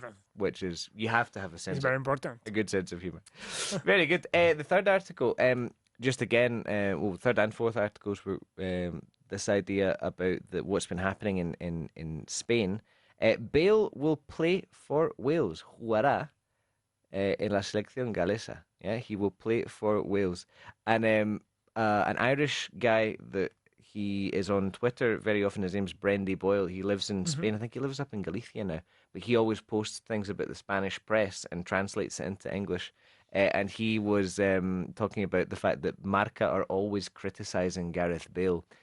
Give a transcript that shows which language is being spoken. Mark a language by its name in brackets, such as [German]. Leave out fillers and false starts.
[English] Marsh, which is, you have to have a sense. It's very important. A good sense of humour. Very good. The third article, just again, third and fourth articles were this idea about what's been happening in Spain. Bale will play for Wales. [Spanish] Jugará en la selección galesa. [English] Yeah, he will play for Wales. And an Irish guy that he is on Twitter very often, his name's Brendy Boyle. He lives in Spain. I think he lives up in Galicia now. But he always posts things about the Spanish press and translates it into English. And he was talking about the fact that Marca are always criticising Gareth Bale.